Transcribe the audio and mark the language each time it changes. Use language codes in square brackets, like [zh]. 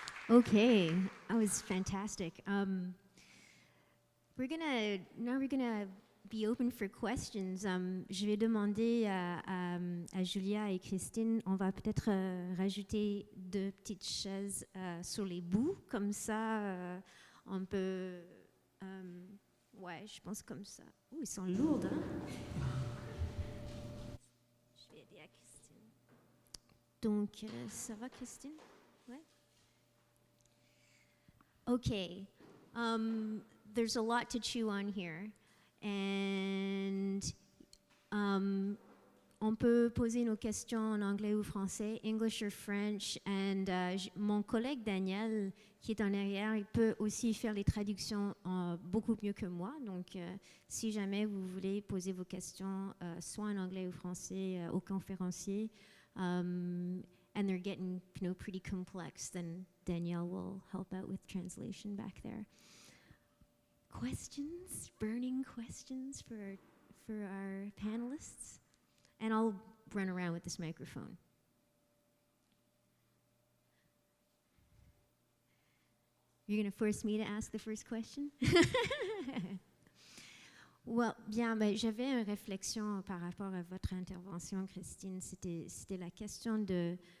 [en] Okay, that was fantastic. We're gonna be open for questions. [fr] Je vais demander à Julia et Christine, on va peut-être rajouter 2 petites chaises sur les bouts, comme ça on peut... ouais, je pense comme ça. Ouh, ils sont lourds, hein? Je vais aider à Christine. Donc, ça va, Christine? Ouais. [en] Okay. There's a lot to chew on here. [fr] And on peut poser nos questions en anglais ou français, [en] English or French. [fr] And mon collègue Daniel, qui est en arrière, il peut aussi faire les traductions beaucoup mieux que moi. Donc, si jamais vous voulez poser vos questions, soit en anglais ou français, au conférencier, [en] and they're getting, pretty complex, then Danielle will help out with translation back there. Questions? Burning questions for our panelists? And I'll run around with this microphone. You're going to force me to ask the first question? [fr] Well, bien, j'avais une réflexion par rapport à votre intervention, Christine. C'était la question de...